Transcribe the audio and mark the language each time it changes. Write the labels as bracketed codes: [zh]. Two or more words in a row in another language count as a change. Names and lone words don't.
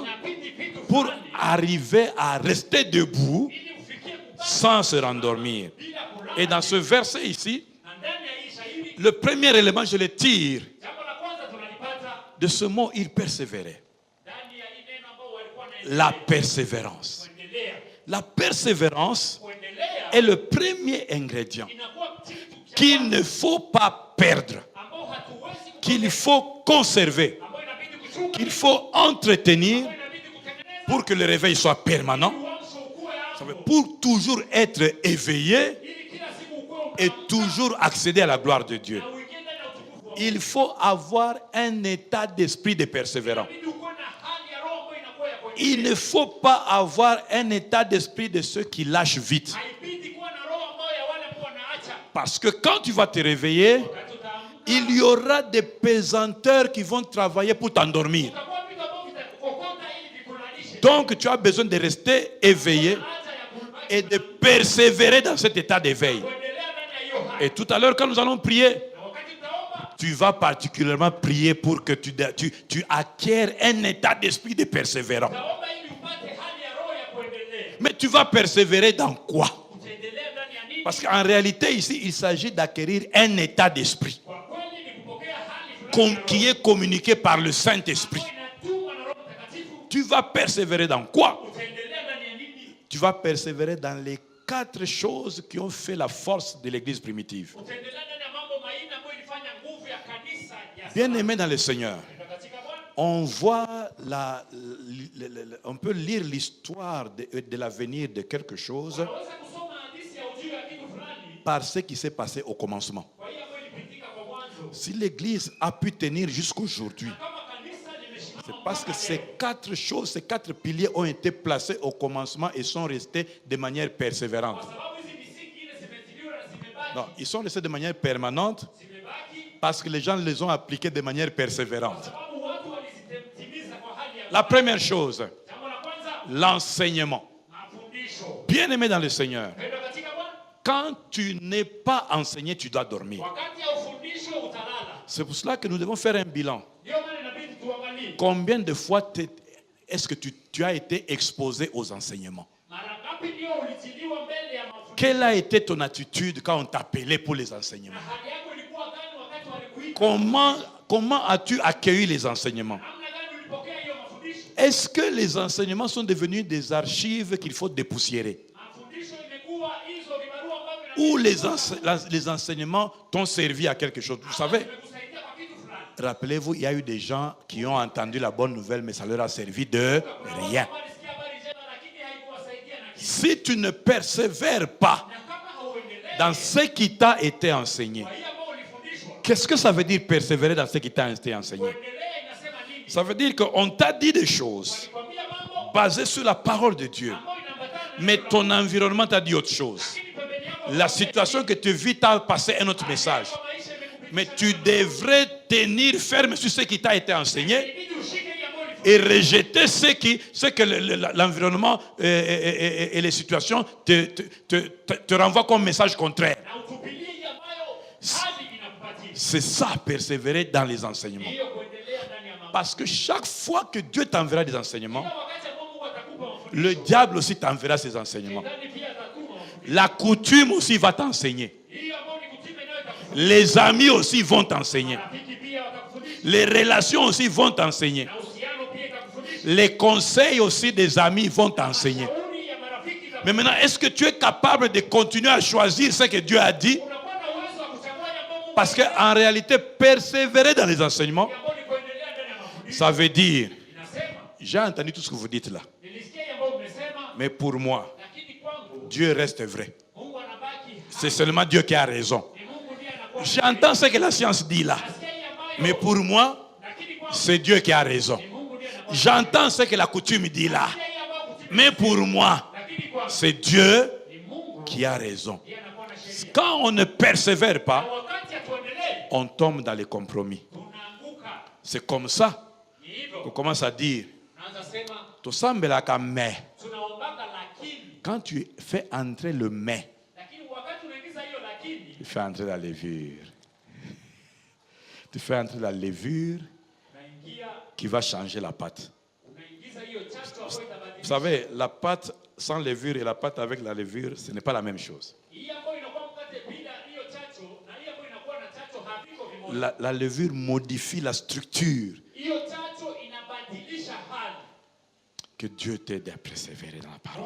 [sw] Inabidi vitu [fr] pour [sw] fulani [fr] arriver à rester debout [sw] ili ufikie kubaki [fr] sans se rendormir. [sw] bila kulala. [fr] Et dans ce verset ici, [sw] Na ndani ya hii shahidi, [fr] le premier élément, je le tire [sw] jambo la kwanza tunalipata [fr] de ce mot, il persévérait. [sw] ndani ya hii neno ambao walikuwa [fr] La [sw] wanaendelea [fr] persévérance. [sw] kuendelea. [fr] La persévérance [sw] Kuendelea [fr] est le premier ingrédient [sw] inakuwa kitu cha [fr] qu'il ne faut pas perdre, [sw] ambao hatuwezi [fr] qu'il faut conserver, [sw] ambao inabidi kuchunga, [fr] qu'il faut entretenir [sw] ambao inabidi kutengeneza [fr] pour que le réveil soit permanent, [sw] uamsho ukue hapo, [fr] pour toujours être éveillé [sw] ili kila siku ukue [fr] et toujours accéder à la gloire de Dieu. [sw] na uingie ndani ya utukufu wa Mungu. [fr] Il faut avoir un état d'esprit de persévérant. [sw] Inabidi ukue na hali ya roho ambayo inakuwa ya [fr] Il [sw] kuendelea. [fr] ne faut pas avoir un état d'esprit de ceux qui lâchent vite. [sw] Haibidi kuwa na roho ambayo ya wale ambao wanaacha. [fr] Parce que quand tu vas te réveiller, [sw] Wakati utaamka, [fr] il y aura des pesanteurs qui vont travailler pour t'endormir. [sw] utakuwa vitu ambavyo vitakukokota ili vikulalishe. [fr] Donc tu as besoin de rester éveillé [sw] Haja ya kubaki [fr] et de persévérer dans cet état d'éveil. [sw] kuendelea ndani ya hiyo hali. [fr] Et tout à l'heure, quand nous allons prier, [sw] Na wakati utaomba, [fr] tu vas particulièrement prier pour que tu acquières un état d'esprit de persévérant. [sw] utaomba ili upate hali ya roho ya kuendelea. [fr] Mais tu vas persévérer dans quoi? [sw] Utaendelea ndani ya nini? [fr] Parce qu'en réalité, ici, il s'agit d'acquérir un état d'esprit [sw] Kwa kweli ni kupokea hali fulani ya [fr] qui [sw] roho [fr] est communiqué par le Saint-Esprit. [sw] ambayo inatumwa na Roho Mtakatifu. [fr] Tu vas persévérer dans quoi? [sw] Utaendelea ndani ya nini? [fr] Tu vas persévérer dans les 4 choses qui ont fait la force de l'église primitive. [sw] Utaendelea ndani ya mambo manne ambayo ilifanya nguvu ya kanisa ya [fr] Bien-aimés dans le Seigneur, [sw] katika Bwana. [fr] on voit on peut lire l'histoire de l'avenir de quelque chose [sw] Unaweza kusoma hadithi ya ujio ya kitu fulani [fr] par ce qui s'est passé au commencement. [sw] kwa hiyo ambayo ilipitika kwa mwanzo. [fr] Si l'église a pu tenir jusqu'aujourd'hui, [sw] Kama kanisa limesimama [fr] c'est parce que [sw] mpaka [fr] ces [sw] leo, [fr] 4 choses, ces 4 piliers ont été placés au commencement et sont restés de manière persévérante. [sw] kwa sababu hizi misingi ile zimetiliwa na zimebaki. [fr] Non, ils sont restés de manière permanente [sw] Zimebaki [fr] parce que les gens les ont appliqués de manière persévérante. [sw] sababu watu walizitimiza kwa hali ya [fr] La première chose, [sw] jambo la kwanza, [fr] l'enseignement. [sw] mafundisho. [fr] Bien-aimé dans le Seigneur, [sw] Pendwa katika Bwana, [fr] quand tu n'es pas enseigné, tu dois dormir. [sw] wakati ya ufundisho utalala. [fr] C'est pour cela que nous devons faire un bilan. [sw] Ndio maana inabidi tuangalie [fr] Combien de fois est-ce que tu as été exposé aux enseignements? [sw] mara ngapi ndio ulitiliwa mbele ya mafundisho. [fr] Quelle a été ton attitude quand on t'appelait pour les enseignements? [sw] Na hali yako ilikuwa gani wakati walikuita? [fr] Comment as-tu accueilli les enseignements? [sw] Namna gani ulipokea hiyo mafundisho? [fr] Est-ce que les enseignements sont devenus des archives qu'il faut dépoussiérer? [sw] Mafundisho imekuwa hizo vibarua ambavyo [fr] Ou les enseignements t'ont servi à quelque chose? Vous savez, [sw] vimekusaidia kwa kitu fulani. [fr] rappelez-vous, il y a eu des gens qui ont entendu la bonne nouvelle, mais ça leur a servi de rien. [sw] Walisikia habari njema lakini haikuwasaidia na kitu. [fr] Si tu ne persévères pas [sw] Na kama hauendelee [fr] dans ce qui t'a été enseigné, [sw] kwa hiyo ambao ulifundishwa, [fr] Qu'est-ce que ça veut dire persévérer dans ce qui t'a été enseigné? [sw] Kuendelea inasema nini? [fr] Ça veut dire qu'on t'a dit des choses [sw] Walikwambia mambo [fr] basées sur la parole de Dieu. [sw] ambayo inaambatana na [fr] Mais ton environnement t'a dit autre chose. [sw] lakini pembeni yako [fr] La situation que tu vis t'a passé un autre message. [sw] maisha imekupitisha. [fr] Mais tu devrais tenir ferme sur ce qui t'a été enseigné [sw] Inabidi ushike hii ambayo [fr] et rejeter ce que l'environnement et les situations te renvoient comme message contraire. [sw] na utupilie hii ambayo hali inakupatia. [fr] C'est ça, persévérer dans les enseignements. [sw] Hiyo kuendelea ndani ya mambo. [fr] Parce que chaque fois que Dieu t'enverra des enseignements, [sw] Kila wakati ambao Mungu atakupa mafundisho, [fr] le diable aussi t'enverra ses enseignements. [sw] Shetani pia atatuma mafundisho. [fr] La coutume aussi va t'enseigner. [sw] Hiyo ambayo ni kutime nayo itakufundisha. [fr] Les amis aussi vont t'enseigner. [sw] Rafiki pia watakufundisha. [fr] Les relations aussi vont t'enseigner. [sw] Na uhusiano pia itakufundisha. [fr] Les conseils aussi des amis vont t'enseigner. [sw] Shauri ya marafiki itakufundisha. [fr] Mais maintenant, est-ce que tu es capable de continuer à choisir ce que Dieu a dit? [sw] Unakuwa na uwezo wa kuchagua yale ambayo Mungu [fr] Parce qu'en réalité, persévérer dans les enseignements, [sw] ambayo ni kuendelea ndani ya mafundisho. [fr] ça veut dire, [sw] Inasema, [fr] j'ai entendu tout ce que vous dites là, [sw] nilisikia yale ambayo mmesema, [fr] mais pour moi, [sw] lakini kwangu [fr] Dieu reste vrai. [sw] Mungu anabaki. [fr] C'est seulement Dieu qui a raison. [sw] Ni Mungu ndiye anakuwa. [fr] J'entends ce que la science dit là, [sw] Nasikia hii ambayo, [fr] mais pour moi, [sw] lakini kwangu [fr] c'est Dieu qui a raison. [sw] ni Mungu ndiye anakuwa. [fr] J'entends ce que la coutume dit là, [sw] Nasikia hii ambayo kutime, [fr] mais pour moi, [sw] lakini kwangu [fr] c'est Dieu [sw] ni Mungu [fr] qui a raison. [sw] ndiye anakuwa na sheria. [fr] Quand on ne persévère [sw] Na [fr] pas, [sw] wakati hatuendelee, [fr] on tombe dans les compromis. [sw] tunaanguka. [fr] C'est comme ça [sw] Ni hivyo. [fr] qu'on commence à dire, [sw] Naanza sema [ln] tosambelaka mais. [sw] tunaombaka lakini, [fr] Quand tu fais entrer le mais, [sw] lakini wakati unaingiza hiyo lakini, [fr] tu fais entrer la levure. Tu fais entrer la levure [sw] unaingia [fr] qui va changer la pâte. [sw] unaingiza hiyo chachu ambayo [fr] Vous [sw] itabadilisha. [fr] savez, la pâte sans levure et la pâte avec la levure, ce n'est pas la même chose. [sw] Hii ambayo inakuwa mkate bila hiyo chachu na hii ambayo inakuwa na chachu haviko vimoja. [fr] La levure modifie la structure. [sw] Hiyo chachu inabadilisha hali. [fr] Que Dieu t'aide à persévérer dans la parole.